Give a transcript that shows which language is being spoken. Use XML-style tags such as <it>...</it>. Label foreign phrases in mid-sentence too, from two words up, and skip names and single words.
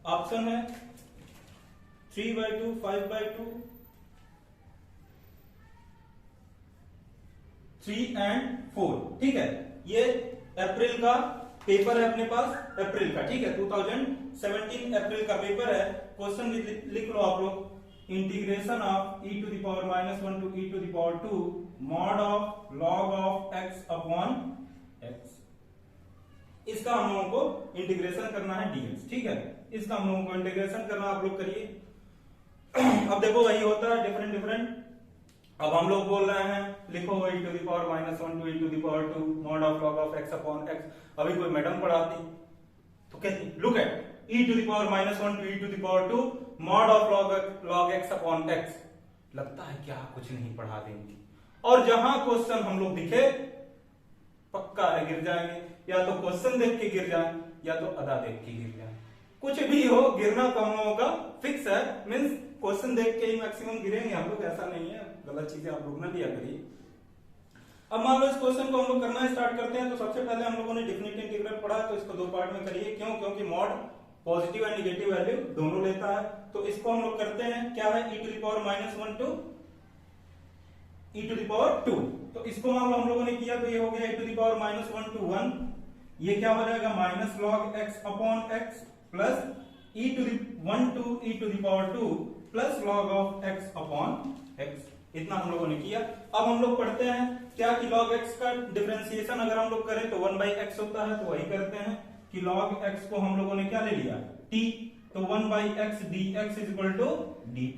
<hi>ऑप्शन है 3/2, 5/2, 3 and 4, ठीक है। ये अप्रैल का पेपर है अपने पास, अप्रैल का, ठीक है। 2017 अप्रैल का पेपर है। क्वेश्चन लिख लो आप लोग,</hi> <en>integration of e to the power -1 to e to the power 2 mod of log of x upon x.</en> <hi>इसका हम लोगों को इंटीग्रेशन करना है dx, ठीक है। इसका हम लोगों को इंटीग्रेशन करना, आप लोग करिए। अब देखो वही होता है डिफरेंट। अब हम लोग बोल रहे हैं लिखो</hi> <en>e to the power -1 to e to the power 2 mod of log of x upon x।</en> <hi>अभी कोई मैडम पढ़ाती तो कहती</hi> <en>look at e to the power -1 to e to the power 2 mod of log x upon x.</en> <hi>लगता है क्या कुछ नहीं पढ़ा देंगी, और जहां क्वेश्चन हम लोग दिखे पक्का है गिर जाएंगे, या तो क्वेश्चन देख के गिर जाए या तो अदा देख के गिर जाए। कुछ भी हो, गिरना तो हम लोगों का फिक्स है, मीन्स क्वेश्चन देख के ही मैक्सिमम गिरेंगे हम लोग, ऐसा नहीं है। गलत चीजें आप लोग ना लिया करिए। अब मान लो इस क्वेश्चन को हम लोग करना स्टार्ट करते हैं। तो सबसे पहले हम लोगों ने डेफिनेट इंटीग्रल पढ़ा, तो इसको दो पार्ट में करिए। क्यों? क्योंकि मॉड</hi> <en>positive and negative value</en> <hi>दोनों लेता है। तो इसको हम लोग करते हैं, क्या है,</hi> <en>e to the power -1 to e to the power 2।</en> <hi>तो इसको मान लो हम लोगों ने किया तो ये हो गया</hi> <en>e to the power -1 to 1।</en> <hi>ये क्या हो जाएगा</hi> <en>minus log x upon x plus e to the 1 to e to the power 2 plus log of x upon x.</en> <hi>इतना हम लोगों ने किया। अब हम लोग पढ़ते हैं क्या कि log x का डिफरेंशिएशन अगर हम लोग करें तो 1/x होता है, तो वही करते हैं कि log x को हम लोगों ने क्या ले लिया, t।</hi> <en>तो 1/x dx is equal to dt.</en>